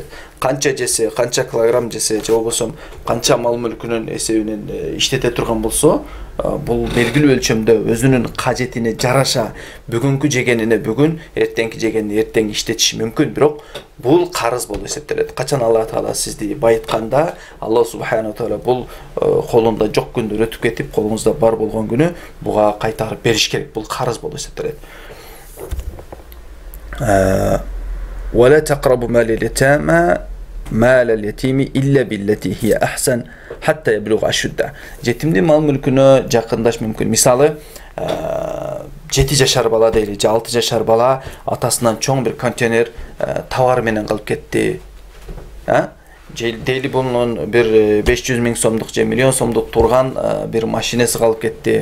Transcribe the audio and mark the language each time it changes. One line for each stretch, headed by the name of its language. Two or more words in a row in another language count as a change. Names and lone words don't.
Kyrgyz: Канча жесе, канча килограмм жесе, же болбосо канча мал мүлкүнүн эсебинен иштете турган болсо, бул белгилүү өлчөмдө өзүнүн кажетине жараша бүгүнкү жегенине бүгүн, эртеңки жегенине эртең иштетиши мүмкүн. Бирок бул карыз болуп эсептелет. Качан Алла Таала сизди байытканда, Алла субхана таала бул колунда жок күндөр өтүп кетип, колуңузда бар болгон күнү буга кайтарып бериш керек. Бул карыз болуп эсептелет.
Arabic: ولا تقربوا مال اليتامى مال اليتيم إلا بالتي هي أحسن حتى يبلغ أشده.
Kyrgyz: Жетимдин мал мүлкүнө жакындаш мүмкүн. Мисалы, 7 жашар бала дейли, 6 жашар бала атасынан чоң бир контейнер товар менен калып кетти. Дейли бунун бир 500 миң сомдук же миллион сомдук турган бир машинеси калып кетти.